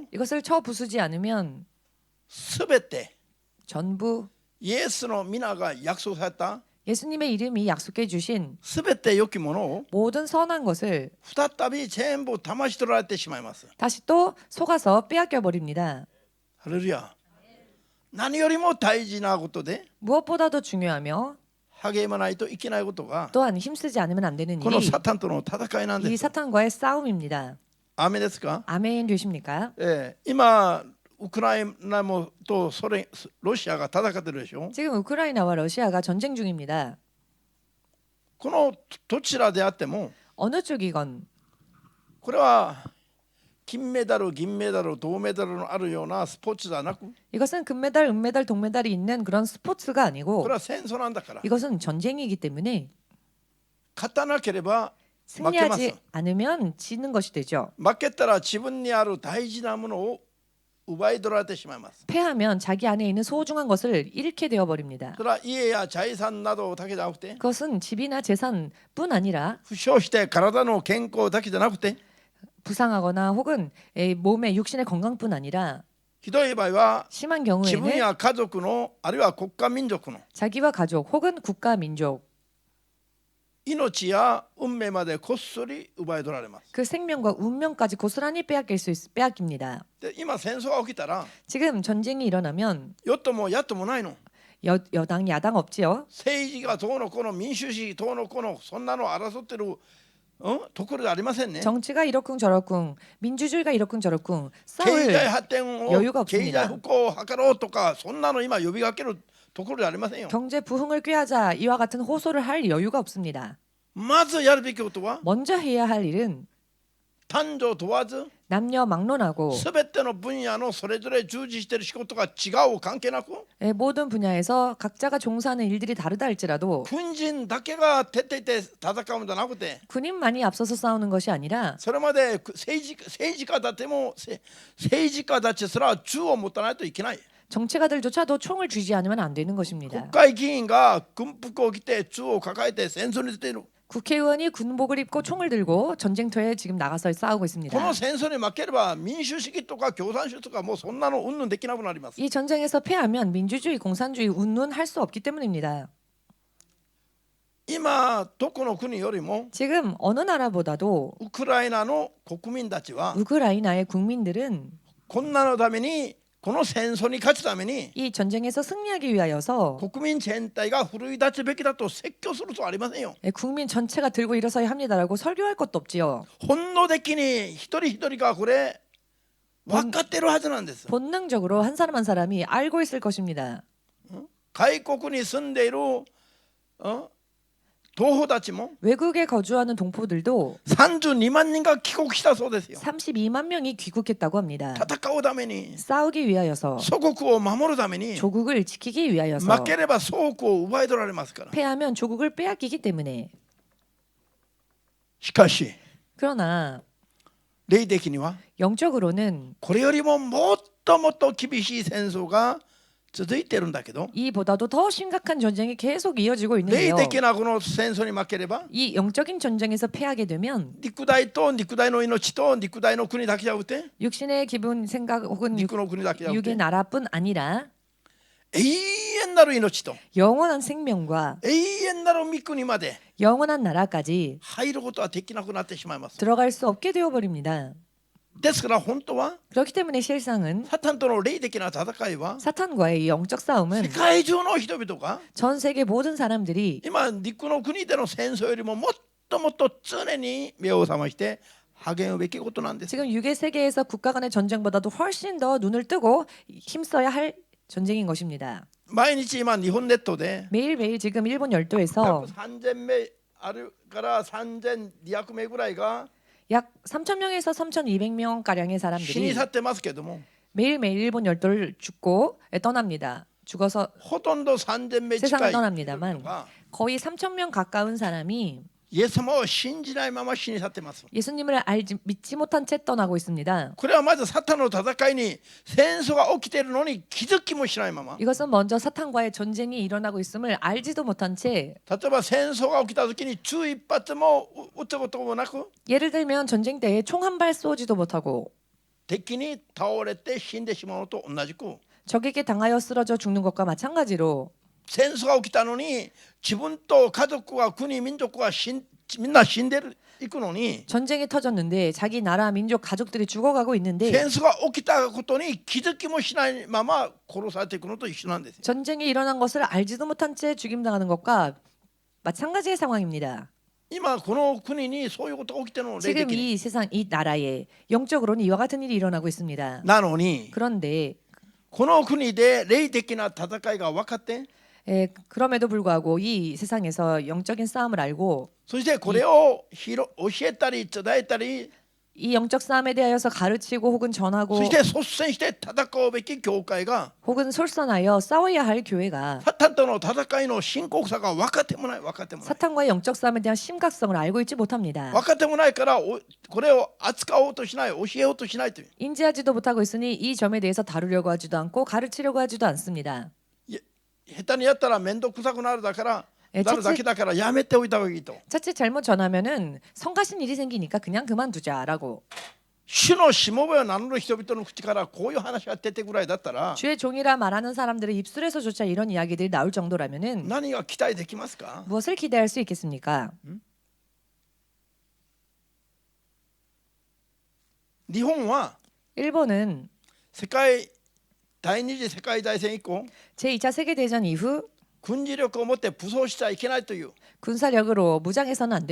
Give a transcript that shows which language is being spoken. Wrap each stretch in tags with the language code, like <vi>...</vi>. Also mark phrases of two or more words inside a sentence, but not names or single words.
<ko>이것을 쳐 부수지 않으면</ko> <ja>すべて</ja> <ko>전부</ko> <ja>イエスの皆が約束された</ja> <ko>예수님의 이름이 약속해 주신</ko> <ja>すべて良きものを</ja> <ko>모든 선한 것을</ko> <ja>再び全部騙し取られてしまいます。</ja> <ko>다시 또 속아서 빼앗겨 버립니다.</ko> <ja>ハレルヤ。何よりも大事なことで</ja> <ko>무엇보다도 중요하며</ko> <ja>励まないといけないことが</ja> <ko>또한 힘쓰지 않으면 안 되는</ko> <ja>この</ja> <ko>일이</ko> <ja>サタンとの戦いなんで</ja> <ko>이</ko> <ja>す。</ja> <ko>사탄과의 싸움입니다.</ko> <ja>アーメンですか？</ja> <ko>아멘 되십니까?</ko> <ja>今ウクライナもとロシアが戦ってるでしょ。</ja> <ko>지금 우크라이나와 러시아가 전쟁 중입니다.</ko> <ja>このどちらであっても</ja> <ko>어느 쪽이건</ko> <ja>これは金メダル、銀メダル、銅メダルのあるようなスポーツじゃなく、</ja> <ko>이것은 금메달, 은메달, 동메달이 있는 그런 스포츠가</ko> <ja>こ</ja> <ko>아니고</ko> <ja>れは戦争なんだから、</ja> <ko>이것은 전쟁이기 때문에</ko> <ja>勝たなければ負けます。</ja> <ko>승리하지 않으면 지는 것이 되죠.</ko> <ja>負けたら自分にある大事なものを奪い取られてしまいます。</ja> <ko>패하면 자기 안에 있는 소중한 것을 잃게 되어 버립니다.</ko> <ja>それは家や財産などだけじゃなくて、</ja> <ko>그것은 집이나 재산뿐 아니라</ko> <ja>負傷して体の健康だけじゃなくて、</ja> <ko>부상하거나 혹은 몸의 육신의 건강뿐 아니라</ko> <ja>ひどい場合は</ja> <ko>심한</ko> <ja>自分</ja> <ko>경우에는</ko> <ja>や家族のあるいは国家民族の</ja> <ko>자기와 가족 혹은 국가 민족</ko> <ja>命や運命までこっそり奪い取られます。</ja> <ko>그 생명과 운명까지 고스란히 빼앗깁니다.</ko> <ja>で今戦争が起きたら</ja> <ko>지금 전쟁이 일어나면</ko> <ja>与党も野党もないの。</ja> <ko>여당 야당 없지요.</ko> <ja>政治がどうのこの民主主義どうのこのそんなの争ってるところじゃありませんね。</ja> <ko>정치가 이러쿵 저러쿵 민주주의가 이러쿵 저러쿵</ko> <ja>経</ja> <ko>싸울</ko> <ja>済発展を</ja> <ko>여유가</ko> <ja>経</ja> <ko>없습니다.</ko> <ja>済復興を図ろうとかそんなの今呼びかけるところじゃありませんよ。</ja> <ko>경제 부흥을 꾀하자 이와 같은 호소를 할 여유가 없습니다.</ko> <ja>まずやるべきことは</ja> <ko>먼저 해야 할 일은</ko> <ja>男女問わず</ja> <ko>남녀 막론하고</ko> <ja>すべての分野のそれぞれ従事している仕事が違う関係なく</ja> <ko>모든 분야에서 각자가 종사하는 일들이 다르다 할지라도</ko> <ja>軍人だけが徹底して戦うんじゃなくて</ja> <ko>군인만이 앞서서 싸우는 것이 아니라</ko> <ja>それまで政治家だっても政治家たちすら銃を持たないといけない。</ja> <ko>정치가들조차도 총을 쥐지 않으면 안 되는</ko> <ja>国</ja> <ko>것입니다.</ko> <ja>会議員が軍服を着て銃を抱えて戦争に出ている。</ja> <ko>국회의원이 군복을 입고 총을 들고 전쟁터에 지금 나가서 싸우고</ko> <ja>こ</ja> <ko>있습니다.</ko> <ja>の戦争に負ければ民主主義とか共産主義とかもうそんなの云々できなくなります。</ja> <ko>이 전쟁에서 패하면 민주주의, 공산주의 운운 할 수 없기 때문입니다.</ko> <ja>今どこの国よりも</ja> <ko>지금 어느 나라보다도</ko> <ja>ウクライナの国民たちは</ja> <ko>우크라이나의 국민들은</ko> <ja>こんなのためにこの戦争に勝つために</ja> <ko>이 전쟁에서 승리하기 위하여서</ko> <ja>国民全体が奮い立つべきだと説教するとありませんよ。</ja> <ko>국민 전체가 들고 일어서야 합니다라고 설교할 것도 없지요.</ko> <ja>本能的に一人一人がこれ分かってるはずなんです。</ja> <ko>본능적으로 한 사람 한 사람이 알고 있을 것입니다.</ko> <ja>外国に住んでいる同胞たちも</ja> <ko>외국에 거주하는 동포들도</ko> <ja>32 万人が帰国したそうですよ。</ja> <ko>32만 명이 귀국했다고 합니다.</ko> <ja>戦うために</ja> <ko>싸우기 위하여서</ko> <ja>祖国を守るために</ja> <ko>조국을 지키기 위하여서</ko> <ja>負ければ祖国を奪い取られますから。</ja> <ko>패하면 조국을 빼앗기기 때문에</ko> <ja>しかし</ja> <ko>그러나</ko> <ja>霊的には</ja> <ko>영적으로는</ko> <ja>これよりももっともっと厳しい戦争が続いているんだけど</ja> <ko>이보다도 더 심각한 전쟁이 계속 이어지고</ko> <ja>霊</ja> <ko>있는데요.</ko> <ja>的なこの戦争に負ければ</ja> <ko>이 영적인 전쟁에서 패하게 되면</ko> <ja>肉体と肉体の命と肉体の国だけじゃなくて</ja> <ko>육신의 기분, 생각 혹은</ko> <ja>肉の国だけじゃなく</ja> <ko>육의</ko> <ja>て</ja> <ko>나라뿐 아니라</ko> <ja>永遠なる命と</ja> <ko>영원한 생명과</ko> <ja>永遠なる御国まで</ja> <ko>영원한 나라까지</ko> <ja>入ることはできなくなってしまいます。</ja> <ko>들어갈 수 없게 되어버립니다.</ko> <ja>ですから本当は</ja> <ko>그렇기 때문에 실상은</ko> <ja>サタンとの霊的な戦いは</ja> <ko>사탄과의 이 영적</ko> <ja>世</ja> <ko>싸움은</ko> <ja>界中の人々が</ja> <ko>전 세계 모든 사람들이</ko> <ja>今肉の国での戦争よりももっともっと常に目を覚まして励むべきことなんです。</ja> <ko>지금 육의 세계에서 국가 간의 전쟁보다도 훨씬 더 눈을 뜨고 힘써야 할 전쟁인 것입니다.</ko> <ja>毎日今日本列島で</ja> <ko>매일매일 지금 일본 열도에서</ko> <ja>3000 名あるから3200名ぐらいが</ja> <ko>약 3,000명에서 3,200명 가량의</ko> <ja>死に</ja> <ko>사람들이</ko> <ja>去ってますけども</ja> <ko>매일매일 일본 열도를 죽고 떠납니다. 죽어서</ko> <ja>ほとんど3000名近</ja> <ko>세상을</ko> <ja>い</ja> <ko>떠납니다만</ko> <ja>人が</ja> <ko>거의 3,000명 가까운 사람이</ko> <ja>イエス様を信じないまま死に去ってます。</ja> <ko>예수님을 믿지 못한 채 떠나고 있습니다.</ko> <ja>これはまずサタンの戦いに戦争が起きているのに気づきもしないまま、</ja> <ko>이것은 먼저 사탄과의 전쟁이 일어나고 있음을 알지도 못한 채</ko> <ja>例えば戦争が起きた時に銃一発も撃ったこともなく</ja> <ko>예를 들면 전쟁 때에 총 한 발 쏘지도 못하고</ko> <ja>敵に倒れて死んでしまうのと同じく</ja> <ko>적에게 당하여 쓰러져 죽는 것과 마찬가지로</ko> <ja>戦争が起きたのに自分と家族は国民族はみんな死んでいくのに</ja> <ko>전쟁이 터졌는데 자기 나라 민족 가족들이 죽어가고 있는데</ko> <ja>戦争が起きたことに気づきもしないまま殺されていくのと一緒なんですよ。</ja> <ko>전쟁이 일어난 것을 알지도 못한 채 죽임당하는 것과 마찬가지의 상황입니다.</ko> <ja>今この国にそういうことが起きてるの霊</ja> <ko>지금</ko> <ja>的に</ja> <ko>이 세상 이 나라에 영적으로는 이와 같은 일이 일어나고 있습니다.</ko> <ja>なのに</ja> <ko>그런데</ko> <ja>この国で霊的な戦いが分かって</ja> <ko>그럼에도 불구하고 이 세상에서 영적인 싸움을 알고</ko> <ja>そしてこれを教えたり伝えたり</ja> <ko>이 영적 싸움에 대하여서 가르치고 혹은 전하고</ko> <ja>そして率先して戦うべき教会が</ja> <ko>혹은 솔선하여 싸워야 할 교회가</ko> <ja>サタンとの戦いの深刻さが分かってもない分かってもない</ja> <ko>사탄과의 영적 싸움에 대한 심각성을 알고 있지 못합니다.</ko> <ja>分かってもないからこれを扱おうとしない教えようとしないという</ja> <ko>인지하지도 못하고 있으니 이 점에 대해서 다루려고 하지도 않고 가르치려고 하지도 않습니다.</ko> <ja>下手にやったら面倒くさくなるだからえなるだけだからやめておいた方がいいと</ja> <ko>자칫 잘못 전하면은 성가신 일이 생기니까 그냥 그만두자라고.</ko> <ja>主のしもべを名乗る人々の口からこういう話が出てぐらいだったら</ja> <ko>주의 종이라 말하는 사람들의 입술에서조차 이런 이야기들이 나올 정도라면은</ko> <ja>何が期待できますか</ja> <ko>무엇을 기대할 수 있겠습니까?</ko> <ja>日本は</ja> <ko>일본은</ko> <ja>第二次世界大戦以降</ja> <ko>제2차 세계대전 이후</ko> <ja>軍事力を持って武装しちゃいけないという</ja> <ko>군사력으로 무장해서는 안</ko>